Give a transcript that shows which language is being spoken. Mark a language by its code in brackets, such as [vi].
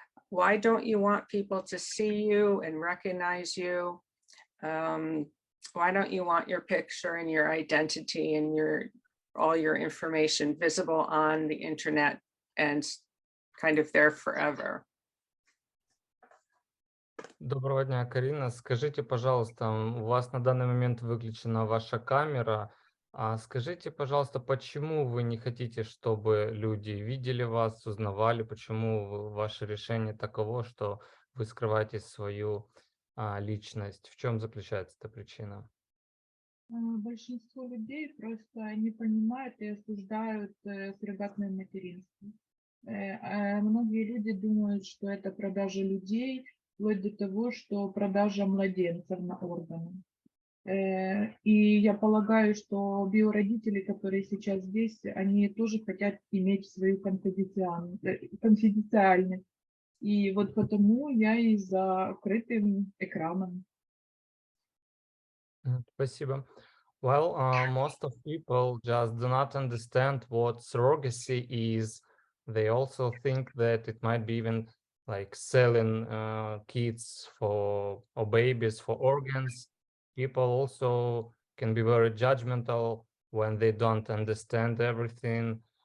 [en] Why don't you want people to see you and recognize you? Why don't you want your picture and your identity and all your information visible on the internet and kind of there forever? [ru] Доброго дня, Карина. Скажите, пожалуйста, у вас на данный момент выключена ваша камера. Скажите, пожалуйста, почему вы не хотите, чтобы люди видели вас, узнавали, почему ваше решение таково, что вы скрываете свою личность? В чем заключается эта причина? Большинство людей просто не понимают и осуждают суррогатное материнство. Многие люди думают, что это продажа людей, вплоть до того, что продажа младенцев на органы. И я полагаю, что биородители, которые сейчас здесь, они тоже хотят иметь свою конфиденциальность. И вот потому я и за открытым экраном. Спасибо. [en] Well, most of people just do not understand what surrogacy is. They also think that it might be even like selling kids or babies for organs. People also can be very judgmental when they don't understand everything.